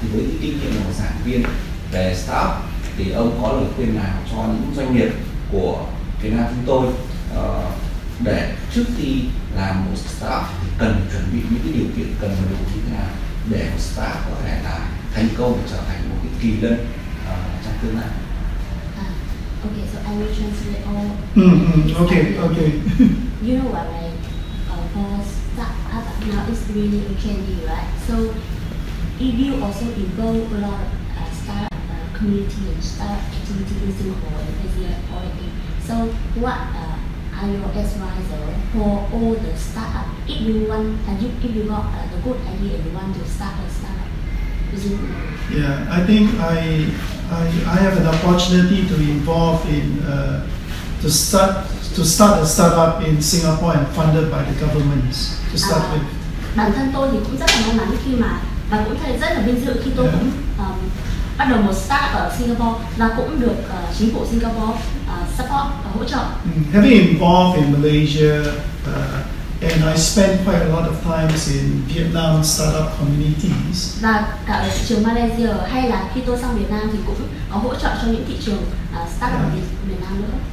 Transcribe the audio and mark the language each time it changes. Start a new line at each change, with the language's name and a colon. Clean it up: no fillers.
Vietnamese: Thì với những kinh nghiệm của một giảng viên về startup thì ông có lời khuyên nào cho những doanh nghiệp của Việt Nam chúng tôi để trước khi làm một startup thì cần chuẩn bị những cái điều kiện cần phải đủ như thế nào để một startup có thể là thành công và trở thành một cái kỳ lân trong tương lai?
English: Okay, so I will translate all. Okay. You know what, like for startup now it's really trendy, right? So if you also involve a lot of startup community and startup activity in Singapore and Asia already. So what are your advice for all the startup if you want if you got the good idea and you want to start a startup? Yeah, I think I have an opportunity to involve in to start a startup in Singapore and funded by the governments to start with.
Vietnamese: bản thân tôi thì cũng rất là may mắn khi mà và cũng thấy rất là vinh dự khi tôi cũng bắt đầu một startup ở Singapore và cũng được chính phủ Singapore support và hỗ trợ.
English: Having involved in Malaysia, and I spent quite a lot of times in Vietnam startup communities.
Vietnamese: Và cả ở thị trường Malaysia hay là khi tôi sang Việt Nam thì cũng có hỗ trợ cho những thị trường startup ở Việt Nam nữa.